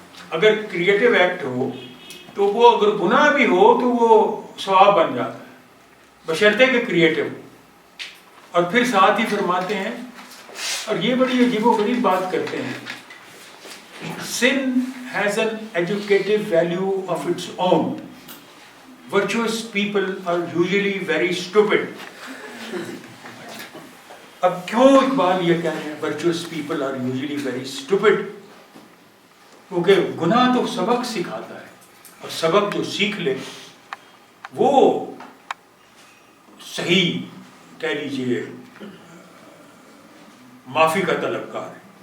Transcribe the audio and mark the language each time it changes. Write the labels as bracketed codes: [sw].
[ur] اگر creative act ہو تو وہ اگر گناہ بھی ہو تو وہ ثواب بن جاتا ہے، بشرطے کہ کریٹو. اور پھر ساتھ ہی فرماتے ہیں، اور یہ بڑی عجیب و غریب بات کرتے ہیں، [en] sin has an educative value of its own. Virtuous people are usually very stupid. [ur] اب کیوں اقبال یہ کہہ رہے ہیں [en] virtuous people are usually very stupid؟ [ur] کیونکہ گناہ تو سبق سکھاتا ہے، اور سبق جو سیکھ لے وہ صحیح کہہ لیجیے معافی کا طلبگار ہے.